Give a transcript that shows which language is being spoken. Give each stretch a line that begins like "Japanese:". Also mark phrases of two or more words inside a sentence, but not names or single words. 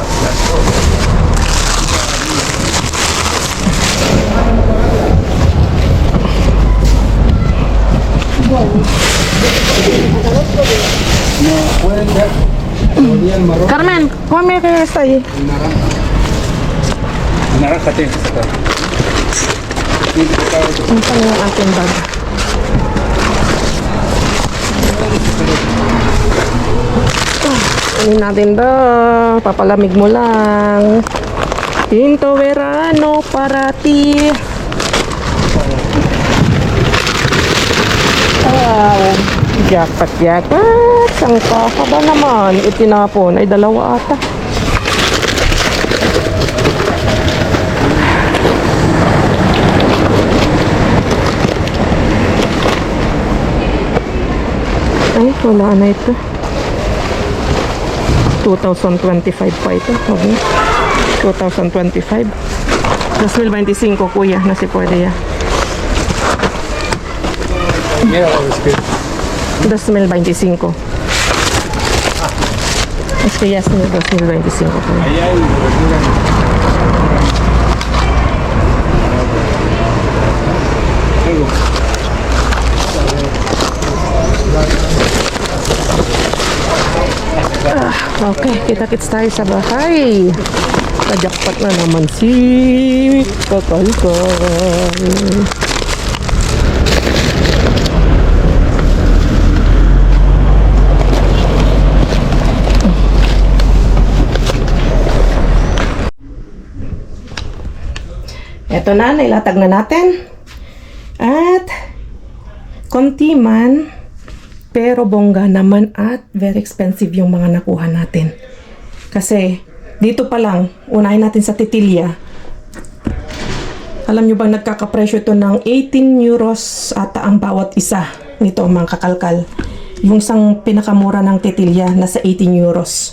Spanish: Carmen, come que está ahí. Naranja tienes que sacar.
Filipino: Ito yung ating bag. Ano natin ba? Papalamig mo lang.
Spanish: Tinto verano para ti. Wow.
Filipino: Jacket. Ang kakaba naman. Itinapon. Ay, dalawa ata. Ay, wala na ito. 2025 pa ito. Okay. 2025. 2025, kuya. Na si pwede yan.
Spanish: Mira, es que 2025. Es que ya es 2025. kuya. ahí hay verdura. Algo.
Filipino: Okay, kita-kits tayo sa bahay. Kajakpat na naman si Kakalkal. Eto na, nailatag na natin. At konti man, pero bongga naman at
English: very expensive
Filipino: yung mga nakuha natin. Kasi dito pa lang, unahin natin sa titilya. Alam nyo ba nagkakapresyo ito ng 18 euros ata ang bawat isa nito mga kakalkal. Yung isang pinakamura ng titilya nasa 18 euros.